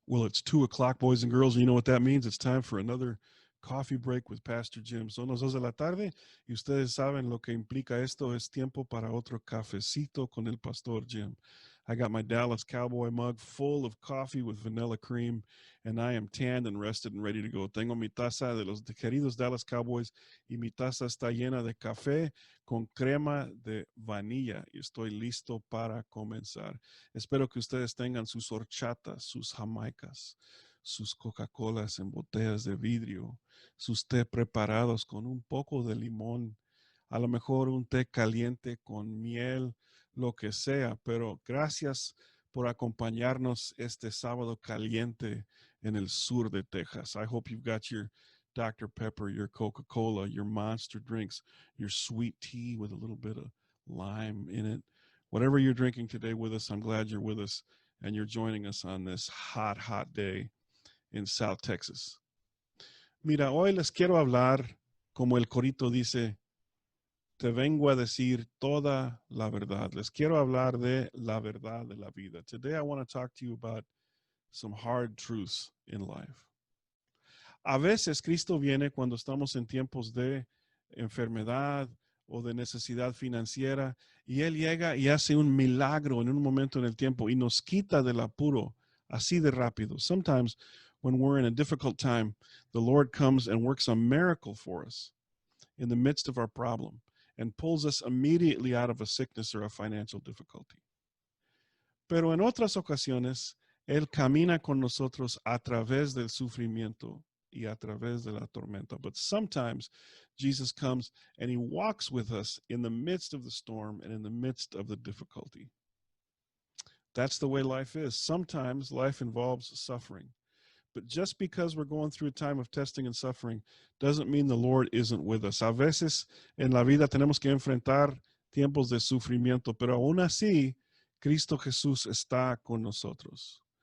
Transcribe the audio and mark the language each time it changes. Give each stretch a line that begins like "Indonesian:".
English: Well, it's 2 o'clock, boys and girls. You know what that means? It's time for another coffee break with Pastor Jim.
Spanish: Son las 2 de la tarde y ustedes saben lo que implica esto. Es tiempo para otro cafecito con el Pastor Jim.
English: I got my Dallas Cowboy mug full of coffee with vanilla cream, and I am tanned and rested and ready to go.
Spanish: Tengo mi taza de los queridos Dallas Cowboys y mi taza está llena de café con crema de vanilla y estoy listo para comenzar. Espero que ustedes tengan sus horchatas, sus jamaicas, sus Coca-Colas en botellas de vidrio, sus té preparados con un poco de limón, a lo mejor un té caliente con miel, lo que sea, pero gracias por acompañarnos este sábado caliente en el sur de Texas.
English: I hope you've got your Dr. Pepper, your Coca-Cola, your monster drinks, your sweet tea with a little bit of lime in it. Whatever you're drinking today with us, I'm glad you're with us and you're joining us on this hot, hot day in South Texas.
Spanish: Mira, hoy les quiero hablar, como el corito dice, te vengo a decir toda la verdad. Les quiero hablar de la verdad de la vida.
English: Today I want to talk to you about some hard truths in life.
Spanish: A veces Cristo viene cuando estamos en tiempos de enfermedad o de necesidad financiera y Él llega y hace un milagro en un momento en el tiempo y nos quita del apuro así de rápido.
English: Sometimes when we're in a difficult time, the Lord comes and works a miracle for us in the midst of our problem and pulls us immediately out of a sickness or a financial difficulty.
Spanish: Pero en otras ocasiones, Él camina con nosotros a través del sufrimiento y a través de la tormenta.
English: But sometimes Jesus comes and he walks with us in the midst of the storm and in the midst of the difficulty. That's the way life is. Sometimes life involves suffering. But just because we're going through a time of testing and suffering doesn't mean the Lord isn't with us.
Spanish: A veces en la vida tenemos que enfrentar tiempos de sufrimiento, pero aún así, Cristo Jesús está con nosotros.